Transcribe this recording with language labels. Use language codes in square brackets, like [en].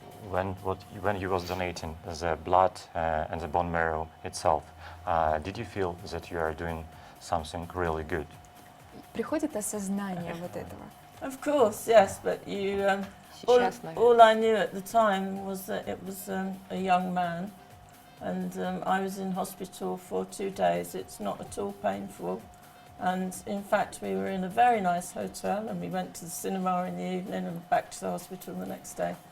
[en] When you was donating the blood and the bone marrow itself, did you feel that you are doing something really good? [ru] Приходит осознание вот этого? [en] Of course, yes, but all, [ru] Сейчас, наверное. [en] all I knew at the time was that it was a young man, and I was in hospital for 2 days. It's not at all painful, and in fact we were in a very nice hotel, and we went to the cinema in the evening and back to the hospital the next day.